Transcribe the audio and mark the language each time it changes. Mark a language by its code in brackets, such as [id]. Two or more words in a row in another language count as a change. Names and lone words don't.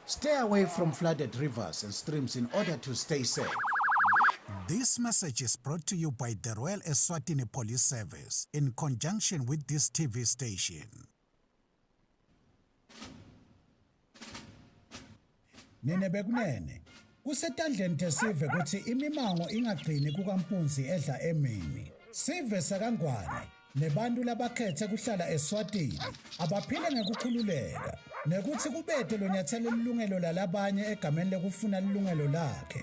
[en] Stay away from flooded rivers and streams in order to stay safe. This message is brought to you by the Royal Eswatini Police Service in conjunction with this TV station. [ss] Nene bekunene kusetandleni tesive ukuthi imimango ingagcini kukampunzi edla emini. Sive sakangwane nebantu labakhethe kuhlala eSwatini abaphile ngekukhululeka nekuthi kubethe lo nyathelo lilungelo lalabanye egameni lekufuna lilungelo lakhe.